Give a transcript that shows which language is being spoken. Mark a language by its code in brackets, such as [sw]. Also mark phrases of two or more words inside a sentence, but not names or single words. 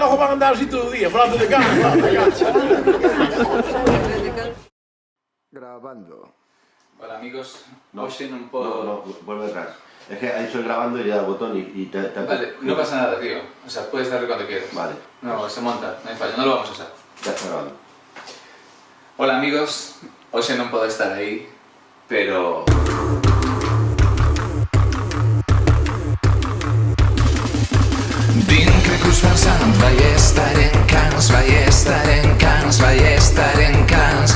[es] trabajo van a andar así todo el día, [gl] falando de cans, [es] Grabando. Hola amigos, No, [gl] hoxe non podo... [es] No, vuelve atrás. Es que ha hecho el grabando y le da botón y te... Vale, no pasa nada, tío. O sea, puedes darle cuando quieras. Vale. No, se monta, no hay fallo, no lo vamos a usar. Ya está grabando. Hola amigos, [gl] hoxe non podo estar aí, pero... Din que Cruz Farsant vai estar en Cans, vai estar en Cans, vai estar en Cans.